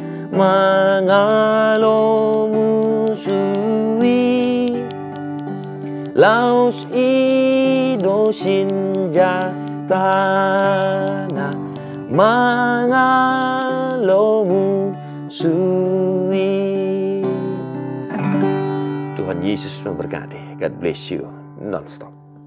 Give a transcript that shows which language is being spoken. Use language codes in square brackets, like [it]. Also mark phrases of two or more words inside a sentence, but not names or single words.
[bbc] mangalo musui laus ido sinjatana mangalo musui. [id] Tuhan Yesus memberkati. [en] God bless you non-stop.